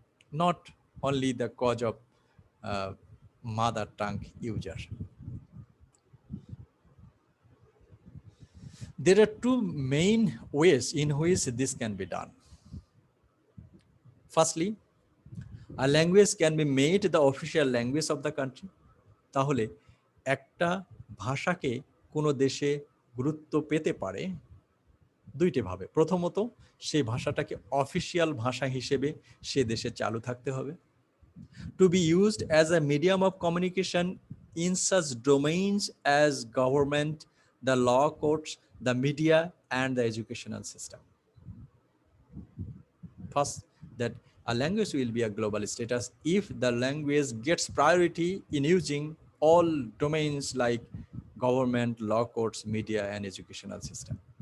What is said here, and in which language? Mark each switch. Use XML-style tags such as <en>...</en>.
<en>Not only the cause of mother tongue user. There are two main ways in which this can be done. Firstly, a language can be made the official language of the country.</en> <bn>তাহলে একটা ভাষাকে কোনো দেশে গুরুত্ব পেতে পারে দুইটি ভাবে। প্রথমত, সেই ভাষাটাকে অফিসিয়াল ভাষা হিসেবে সে দেশে চালু থাকতে হবে।</bn> <en>To be used as a medium of communication in such domains as government, the law courts, the media, and the educational system. First, that a language will be a global status if the language gets priority in using all domains like government, law courts, media, and educational system.</en>